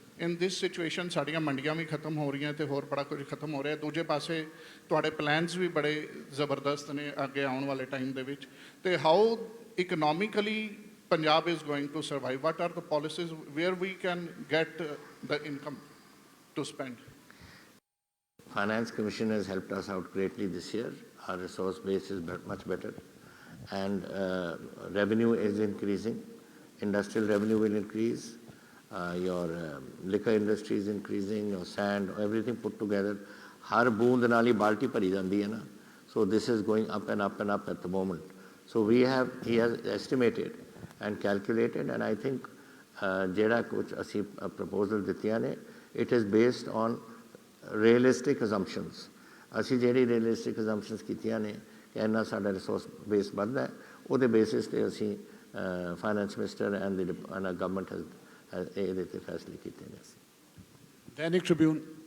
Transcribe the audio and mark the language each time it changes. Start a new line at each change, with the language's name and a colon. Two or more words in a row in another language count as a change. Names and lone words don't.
English: In this situation
Punjabi: ਸਾਡੀਆਂ ਮੰਡੀਆਂ ਵੀ ਖਤਮ ਹੋ ਰਹੀਆਂ ਤੇ ਹੋਰ ਬੜਾ ਕੁਝ ਖਤਮ ਹੋ ਰਿਹਾ। ਦੂਜੇ ਪਾਸੇ ਤੁਹਾਡੇ ਪਲਾਨਸ ਵੀ ਬੜੇ ਜ਼ਬਰਦਸਤ ਨੇ ਅੱਗੇ ਆਉਣ ਵਾਲੇ ਟਾਈਮ ਦੇ ਵਿੱਚ, ਤੇ
English: How economically Punjab is going to survive? What are the policies where we can get the income to spend? Finance Commission has helped us out greatly this year. Our resource base is much better, and revenue is increasing. Industrial revenue will increase. Your liquor industry is increasing. Your sand, everything put together.
Hindi: हर बूंद नाली बाल्टी भरी जाती है ना.
English: So this is going up and up and up at the moment. So he has estimated and calculated, and I think
Punjabi: ਜਿਹੜਾ ਕੁਝ ਅਸੀਂ
English: proposal
Punjabi: ਦਿੱਤੀਆਂ ਨੇ,
English: it is based on realistic assumptions.
Punjabi: ਅਸੀਂ ਜਿਹੜੀ
English: realistic assumptions
Punjabi: ਕੀਤੀਆਂ ਨੇ ਕਿ ਇੰਨਾ ਸਾਡਾ
English: resource base
Punjabi: ਵੱਧਦਾ ਹੈ, ਉਹਦੇ ਬੇਸਿਸ 'ਤੇ ਅਸੀਂ
English: Finance Minister and the Government
Punjabi: ਇਹਦੇ 'ਤੇ ਫੈਸਲੇ ਕੀਤੇ ਨੇ।
Hindi: दैनिक ट्रिब्यून।